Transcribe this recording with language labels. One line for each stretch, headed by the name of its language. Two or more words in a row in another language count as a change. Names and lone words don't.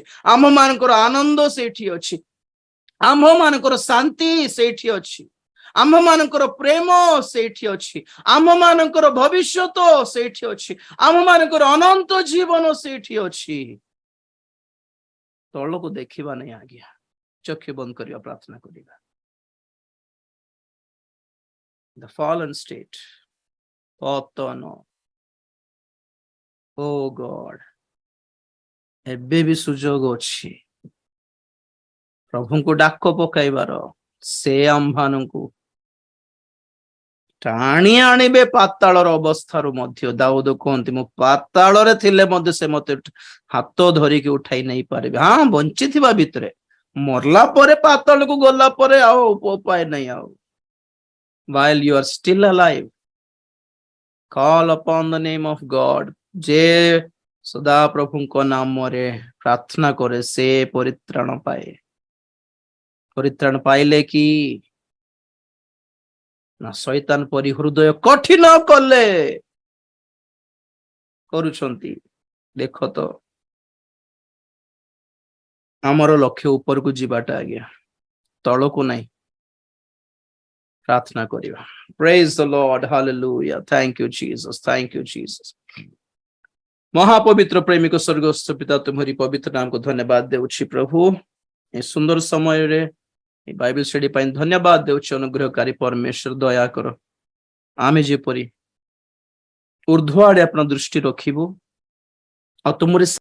Odia: ଆମ୍ଭ ମାନଙ୍କର ଆନନ୍ଦ ସେଇଠି ଅଛି। ଆମ୍ଭ ମାନଙ୍କର ଶାନ୍ତି ସେଇଠି ଅଛି। ଆମ୍ଭ ମାନଙ୍କର ପ୍ରେମ ସେଇଠି ଅଛି। ଆମ୍ଭ ମାନଙ୍କର ଭବିଷ୍ୟତ ସେଇଠି ଅଛି। ଆମ୍ଭ ମାନଙ୍କର ଅନନ୍ତ ଜୀବନ ସେଇଠି ଅଛି। ତଳକୁ ଦେଖିବା ନାହିଁ ଆଜ୍ଞା। ଚକ୍ଷୁ ବନ୍ଦ କରିବା, ପ୍ରାର୍ଥନା କରିବା।
English: The fallen state,
Odia: ପତନ।
English: O God,
Odia: ଏବେ ବି ସୁଯୋଗ ଅଛି ପ୍ରଭୁଙ୍କୁ ଡାକ ପକାଇବାର। ସେ ଆମ୍ଭମାନଙ୍କୁ ଟାଣି ଆଣିବେ ପାତାଳର ଅବସ୍ଥାରୁ ମଧ୍ୟ। ଦାଉଦ କୁହନ୍ତି, ମୁଁ ପାତାଳରେ ଥିଲେ ମଧ୍ୟ ସେ ମତେ ହାତ ଧରିକି ଉଠାଇ ନେଇ ପାରିବେ। ହଁ, ବଞ୍ଚିଥିବା ଭିତରେ, ମରଲା ପରେ ପାତାଳକୁ ଗଲା ପରେ ଆଉ ଉପାୟ ନାହିଁ ଆଉ।
English: While you are still alive, call upon the name of God.
Odia: ଯେ ସଦା ପ୍ରଭୁଙ୍କ ନାମରେ ପ୍ରାର୍ଥନା କରେ ସେ ପରିତ୍ରାଣ ପାଏ। ପରିତ୍ରାଣ ପାଇଲେ କି ନା ଶୈତାନ ପରି ହୃଦୟ କଠିନ କଲେ କରୁଛନ୍ତି। ଦେଖ ତ, ଆମର ଲକ୍ଷ୍ୟ ଉପରକୁ ଯିବାଟା ଆଜ୍ଞା, ତଳକୁ ନାହିଁ। ପ୍ରାର୍ଥନା କରିବା।
English: Praise the Lord. Hallelujah. Thank you Jesus. Thank you Jesus.
Odia: ମହାପବିତ୍ର ପ୍ରେମିକ ସ୍ୱର୍ଗସ୍ଥ ପିତା, ତୁମରି ପବିତ୍ର ନାମକୁ ଧନ୍ୟବାଦ ଦେଉଛି ପ୍ରଭୁ। ଏ ସୁନ୍ଦର ସମୟରେ ଏ
English: Bible study
Odia: ପାଇଁ ଧନ୍ୟବାଦ ଦେଉଛି। ଅନୁଗ୍ରହକାରୀ ପରମେଶ୍ୱର, ଦୟା କର ଆମେ ଯେପରି ଊର୍ଦ୍ଧ୍ୱ ଆଡେ ଆପଣ ଦୃଷ୍ଟି ରଖିବୁ ଆଉ ତୁମରି